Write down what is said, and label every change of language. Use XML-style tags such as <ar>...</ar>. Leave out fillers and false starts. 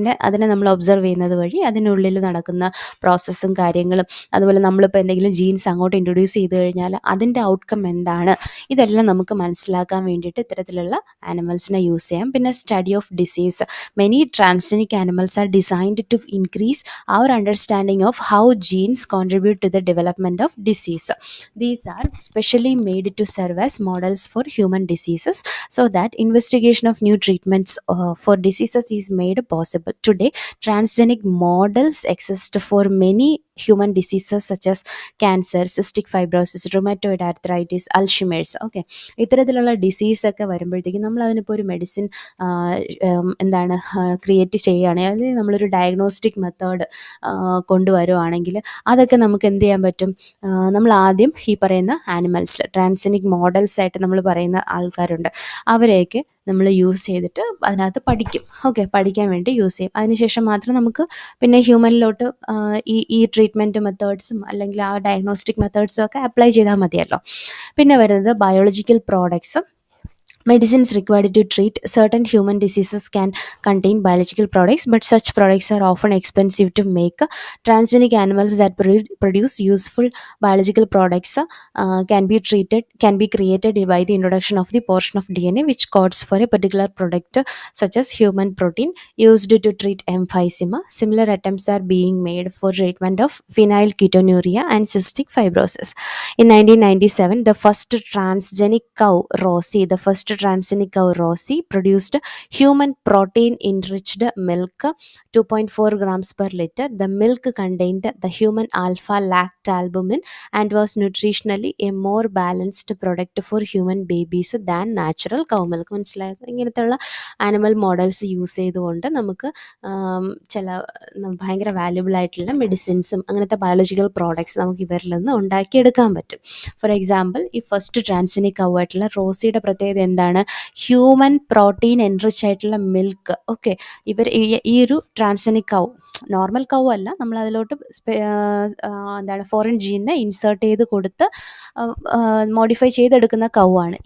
<ml>അതിനെ നമ്മൾ ഒബ്സർവ് ചെയ്യുന്നത് വഴി അതിനുള്ളിൽ നടക്കുന്ന പ്രോസസ്സും കാര്യങ്ങളും, അതുപോലെ നമ്മളിപ്പോൾ എന്തെങ്കിലും ജീൻസ് അങ്ങോട്ട് ഇൻട്രൊഡ്യൂസ് ചെയ്ത് കഴിഞ്ഞാൽ അതിൻ്റെ ഔട്ട്കം എന്താണ്, ഇതെല്ലാം നമുക്ക് മനസ്സിലാക്കാൻ വേണ്ടിയിട്ട് ഇത്തരത്തിലുള്ള ആനിമൽസിനെ യൂസ് ചെയ്യാം.</ml> <en>പിന്നെ study of disease. Many transgenic animals are designed to increase our understanding of how genes contribute to the development of disease. These are specially made to serve as models for human diseases so that investigation of new treatments for diseases is made possible. Today, transgenic models exist for many human diseases such as cancer, cystic fibrosis, rheumatoid arthritis, Alzheimer's.</en> <ml>Okay, ഇത്തരത്തിലുള്ള ഡിസീസൊക്കെ വരുമ്പോഴത്തേക്കും നമ്മൾ അതിനിപ്പോൾ ഒരു medicine എന്താണ് create ചെയ്യുകയാണെങ്കിൽ, അല്ലെങ്കിൽ നമ്മളൊരു diagnostic method കൊണ്ടുവരുവാണെങ്കിൽ അതൊക്കെ നമുക്ക് എന്ത് ചെയ്യാൻ പറ്റും, നമ്മൾ ആദ്യം ഈ പറയുന്ന ആനിമൽസിൽ ട്രാൻസ്ജനിക് മോഡൽസ് ആയിട്ട് നമ്മൾ പറയുന്ന ആൾക്കാരുണ്ട്, അവരെയൊക്കെ നമ്മൾ യൂസ് ചെയ്തിട്ട് അതിനകത്ത് പഠിക്കാൻ വേണ്ടി യൂസ് ചെയ്യും. അതിനുശേഷം മാത്രം നമുക്ക് പിന്നെ ഹ്യൂമനിലോട്ട് ഈ ട്രീറ്റ്മെൻറ്റ് മെത്തേഡ്സും അല്ലെങ്കിൽ ആ ഡയഗ്നോസ്റ്റിക് മെത്തേഡ്സും ഒക്കെ അപ്ലൈ ചെയ്താൽ മതിയല്ലോ. പിന്നെ വരുന്നത് biological products.</ml> <en>Medicines required to treat certain human diseases can contain biological products, but such products are often expensive to make. Transgenic animals that produce useful biological products can be created by the introduction of the portion of DNA which codes for a particular product, such as human protein used to treat emphysema. Similar attempts are being made for treatment of phenylketonuria and cystic fibrosis. In 1997, the first transgenic cow, Rosie, the first transgenic cow Rosie produced human protein enriched milk 2.4 grams per liter. The milk contained the human alpha lactalbumin and was nutritionally a more balanced product for human babies than natural cow milk.</en> <ml>മനസ്സിലായത്? ഇങ്ങനത്തെയുള്ള animal models use ചെയ്തുകൊണ്ട് നമുക്ക് ചില ഭയങ്കര valuable ആയിട്ടുള്ള മെഡിസിൻസും അങ്ങനത്തെ biological products നമുക്ക് ഇവരിൽ നിന്ന് ഉണ്ടാക്കിയെടുക്കാൻ പറ്റും.</ml> <en>for example,</en> <ml>ഈ ഫസ്റ്റ് ട്രാൻസ്ജനിക് കൗ ആയിട്ടുള്ള റോസിയുടെ പ്രത്യേകത എന്താണ്? ഹ്യൂമൻ പ്രോട്ടീൻ എൻറിച്ച് ആയിട്ടുള്ള മിൽക്ക്. ഓക്കെ, ഇവർ ഈ ഒരു ട്രാൻസ്ജനിക് കൗ നോർമൽ കൗ അല്ല, നമ്മൾ അതിലോട്ട് എന്താണ് ഫോറിൻ ജീനെ ഇൻസേർട്ട് ചെയ്ത് കൊടുത്ത് മോഡിഫൈ ചെയ്തെടുക്കുന്ന കൗ ആണ്.</ml>